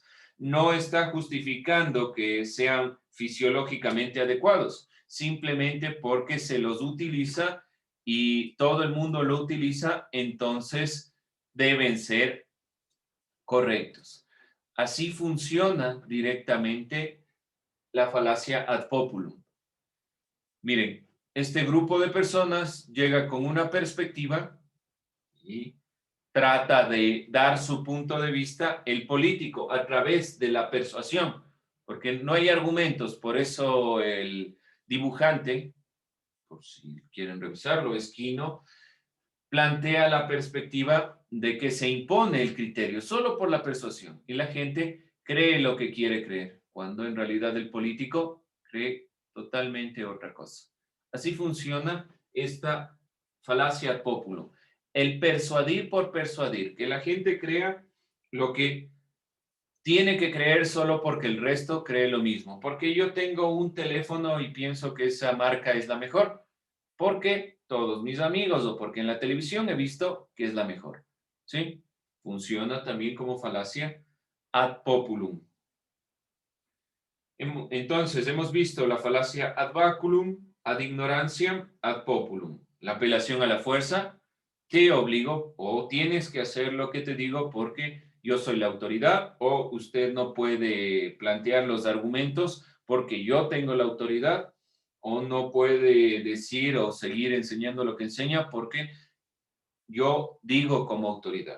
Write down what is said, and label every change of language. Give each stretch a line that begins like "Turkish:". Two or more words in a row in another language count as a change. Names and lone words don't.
Spanish: No está justificando que sean fisiológicamente adecuados, simplemente porque se los utiliza y todo el mundo lo utiliza, entonces deben ser correctos. Así funciona directamente la falacia
Latin: ad populum.
Spanish: Miren, este grupo de personas llega con una perspectiva y trata de dar su punto de vista el político a través de la persuasión, porque no hay argumentos, por eso el dibujante, por si quieren revisarlo, Esquino, plantea la perspectiva de que se impone el criterio solo por la persuasión y la gente cree lo que quiere creer, cuando en realidad el político cree totalmente otra cosa. Así funciona esta falacia
Latin: ad populum.
Spanish: El persuadir por persuadir, que la gente crea lo que tiene que creer solo porque el resto cree lo mismo. Porque yo tengo un teléfono y pienso que esa marca es la mejor. Porque todos mis amigos o porque en la televisión he visto que es la mejor. ¿Sí? Funciona también como falacia
Latin: ad populum.
Spanish: Entonces, hemos visto la falacia
Latin: ad baculum, ad ignorantiam, ad populum.
Spanish: La apelación a la fuerza, te obligo o tienes que hacer lo que te digo porque yo soy la autoridad o usted no puede plantear los argumentos porque yo tengo la autoridad o no puede decir o seguir enseñando lo que enseña porque yo digo como autoridad.